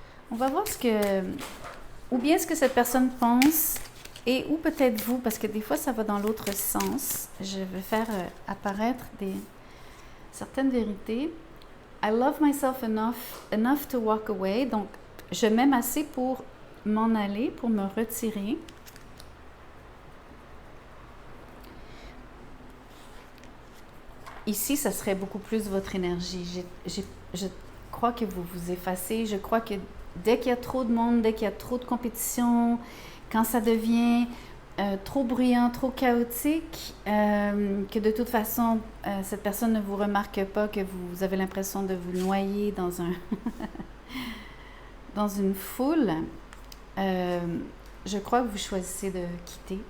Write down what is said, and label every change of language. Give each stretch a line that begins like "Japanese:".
French: On va voir ou bien ce que cette personne pense, et ou peut-être vous, parce que des fois ça va dans l'autre sens. Je vais faire apparaître certaines vérités.
English: I love myself enough to walk away.
French: Donc, je m'aime assez pour m'en aller, pour me retirer. Ici, ça serait beaucoup plus votre énergie. Je crois que vous vous effacez. Je crois que dès qu'il y a trop de monde, dès qu'il y a trop de compétition, quand ça devient trop bruyant, trop chaotique, que de toute façon, cette personne ne vous remarque pas, que vous avez l'impression de vous noyer dans dans une foule, je crois que vous choisissez de quitter.